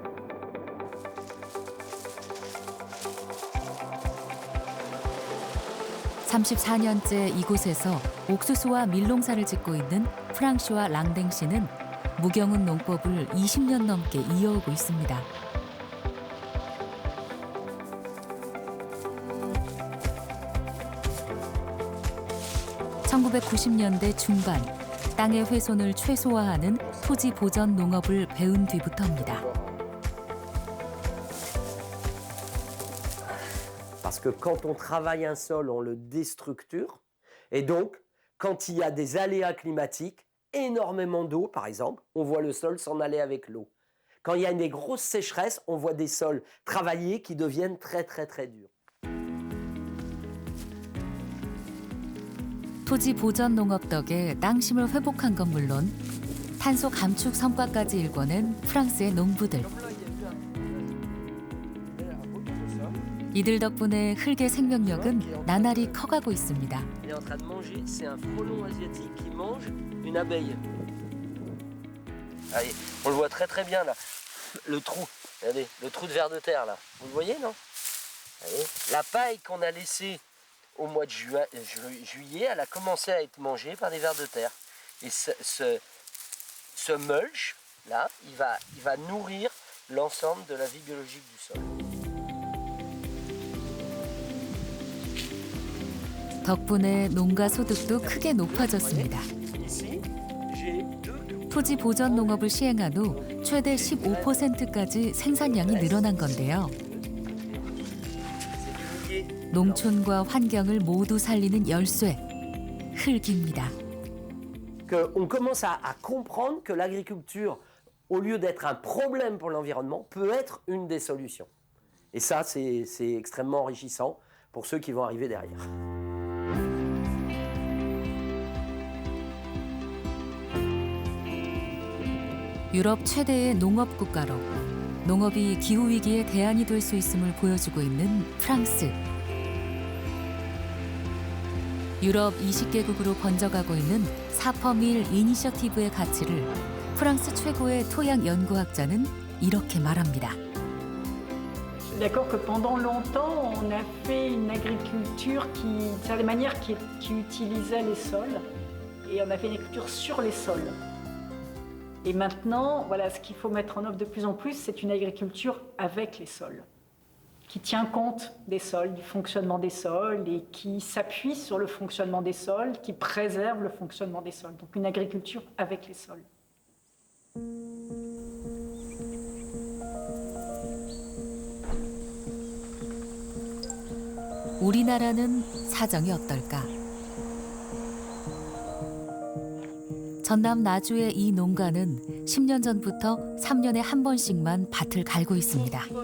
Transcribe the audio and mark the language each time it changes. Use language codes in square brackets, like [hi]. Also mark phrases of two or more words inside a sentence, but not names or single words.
[ko] (34년째) 이곳에서 옥수수와 밀농사를 짓고 있는 프랑슈와 랑댕 씨는 무경운 농법을 20년 넘게 이어오고 있습니다. 1990년대 중반 땅의 훼손을 최소화하는 토지 보전 농업을 배운 뒤부터입니다. [fr] Parce que quand on travaille un sol, on le déstructure. Et donc, quand il y a des aléas climatiques, énormément d'eau, par exemple, on voit le sol s'en aller avec l'eau. Quand il y a des grosses sécheresses, on voit des sols travaillés qui deviennent très, très, très durs. [ko] 토지 보전 농업 덕에 땅심을 회복한 건 물론 탄소 감축 성과까지 일궈낸 프랑스의 농부들. 이들 덕분에 흙의 생명력은 나날이 커가고 있습니다. [fr] Il est en train de manger, c'est un frelon asiatique qui mange une abeille. Allez, on le voit très très bien là. Le trou, regardez, le trou de vers de terre là. Vous le voyez, non? Allez, la paille qu'on a laissée au mois de juillet, elle a commencé à être mangée par des vers de terre. Et ce mulch là, il va nourrir l'ensemble de la vie biologique du sol. [ko] 덕분에 농가 소득도 크게 높아졌습니다. 토지 보전 농업을 시행한 후 최대 15%까지 생산량이 늘어난 건데요. 농촌과 환경을 모두 살리는 열쇠, 흙입니다. [fr] On commence à comprendre que l'agriculture, au lieu d'être un problème pour l'environnement, peut être une des solutions. Et ça, c'est extrêmement enrichissant pour ceux qui vont arriver derrière. [ko] 유럽 최대의 농업 국가로 농업이 기후위기의 대안이 될 수 있음을 보여주고 있는 프랑스. 유럽 20개국으로 번져가고 있는 사퍼밀 이니셔티브의 가치를 프랑스 최고의 토양 연구학자는 이렇게 말합니다. [fr] D'accord que pendant longtemps, on a fait une agriculture d'une certaine manière qui utilisait les sols, et on a fait une agriculture sur les sols. Et maintenant, voilà, ce qu'il faut mettre en œuvre de plus en plus, c'est une agriculture avec les sols, qui tient compte des sols, du fonctionnement des sols, et qui s'appuie sur le fonctionnement des sols, qui préserve le fonctionnement des sols. Donc une agriculture avec les sols. [ko] 우리나라는 사정이 어떨까? 전남 나주의 이 농가는 10년 전부터 3년에 한 번씩만 밭을 갈고 있습니다.